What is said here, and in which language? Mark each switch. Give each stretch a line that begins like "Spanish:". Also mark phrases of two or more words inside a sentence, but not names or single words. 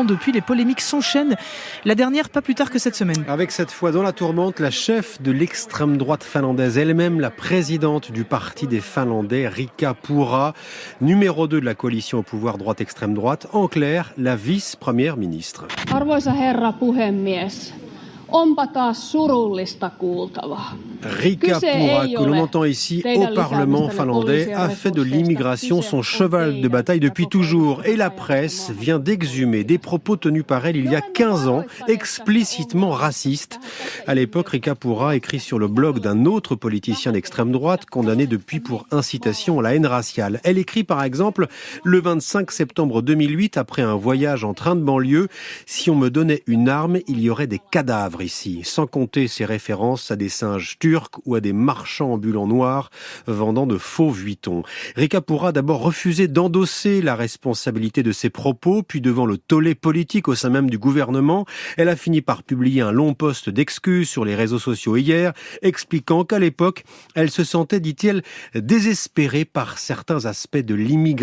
French: Depuis, les polémiques s'enchaînent. La dernière, pas plus tard que cette semaine. Avec cette fois dans la tourmente, la chef de l'extrême droite finlandaise, elle-même la présidente du parti des Finlandais, Riikka Purra, numéro 2 de la coalition au pouvoir droite-extrême droite, en clair, la vice-première ministre.
Finnish: Arvoisa herra puhemies. Onpa taas surullista kuultavaa.
French: Riikka Purra, que l'on entend ici au Parlement finlandais, a fait de l'immigration son cheval de bataille depuis toujours. Et la presse vient d'exhumer des propos tenus par elle il y a 15 ans, explicitement racistes. À l'époque, Riikka Purra écrit sur le blog d'un autre politicien d'extrême droite, condamné depuis pour incitation à la haine raciale. Elle écrit par exemple, le 25 septembre 2008, après un voyage en train de banlieue, « Si on me donnait une arme, il y aurait des cadavres ici », sans compter ses références à des singes turcs ou à des marchands ambulants noirs vendant de faux vuitons. Riikka Purra a d'abord refusé d'endosser la responsabilité de ses propos, puis devant le tollé politique au sein même du gouvernement, elle a fini par publier un long post d'excuses sur les réseaux sociaux hier, expliquant qu'à l'époque, elle se sentait, dit-elle, désespérée par certains aspects de l'immigration.